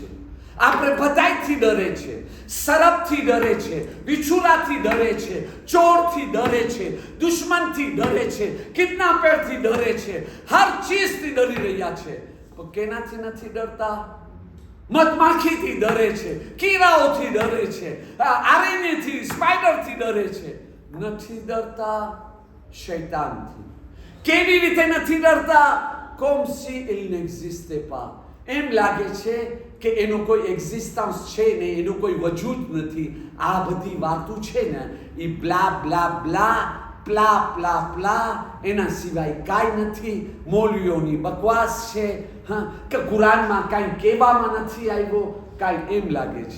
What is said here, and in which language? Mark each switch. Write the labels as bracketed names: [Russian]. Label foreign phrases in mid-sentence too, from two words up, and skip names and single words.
[Gujarati] આપણે બધાયથી ડરે છે, સરપથી ડરે છે, બિછુરાથી ડરે છે, ચોરથી ડરે છે, દુશ્મનથી ડરે છે, કિડનેપરથી ડરે છે, હર ચીજથી ડરી રહ્યા છે. પણ કેનાથી નથી ડરતા? મધમાખીથી ડરે છે, કીડાઓથી ડરે છે, આરેનેથી, સ્પાઈડરથી ડરે છે. નથી ડરતા શૈતાનથી. કેવી રીતે નથી ડરતા? [French] comme si il n'existait pas. [Gujarati] એમ લાગે છે કે એનો કોઈ એક્ઝિસ્ટન્સ છે ને, એનો કોઈ વજૂદ નથી. આ બધી વાતો છે ને એ બ્લા બ્લા બ્લા પ્લા પ્લા પ્લા, એના સિવાય કાંઈ નથી. મૌલવીઓની બકવાસ છે, હા, કે કુરાનમાં કાંઈ કહેવામાં નથી આવ્યો, કાંઈ એમ લાગે છે.